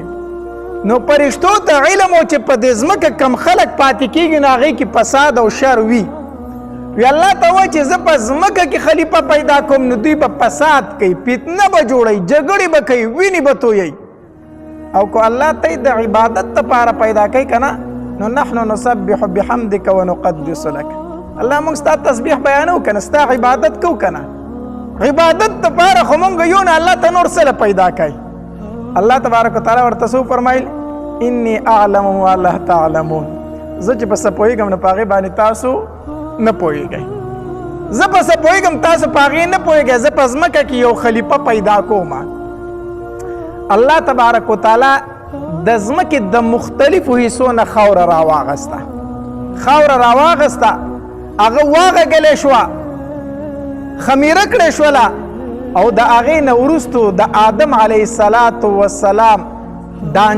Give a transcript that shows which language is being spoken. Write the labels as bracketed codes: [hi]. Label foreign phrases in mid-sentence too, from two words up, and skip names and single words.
[ps] نو فرشتو ته علم و چې په دې ځمکه کم خلک پاتې کېږي نو هغې کې فساد او شر وي. وی الله ته وایي چې زه په ځمکه کې خلیفه پیدا کوم، نو دوی به فساد کوي، فتنه به جوړوي، جګړې به کوي، وینې به تویوي. او که الله ته د عبادت دپاره پیدا کوي که نه، نو [ar] نحن نسبح بحمدک ونقدس لک. [ps] الله موږ ستا تسبیح بیانو که نه، ستا عبادت کوو که نه. عبادت دپاره خو مونږ یو نه، الله ته نور څه پیدا کوي. [ar] الله تبارک وتعالی [ps] ورته څه وفرمایل؟ [ar] انی اعلم ما لا تعلمون. [ps] زه چې په څه پوهېږم نو په هغې باندې تاسو نه پوهېږئ. زه په څه پوهېږم تاسو په هغې نه پوهېږئ. زه په ځمکه کې یو خلیفه پیدا کوم. [ar] الله تبارک وتعالی [ps] د ځمکې د مختلفو حصو نه خاوره راواغسته، هغه واغږلې شوه، خمیره کړې شوله، او د هغې نه وروستو د آدم [ar] علیه السلام [ps] دانچه جوړه کړې شوه.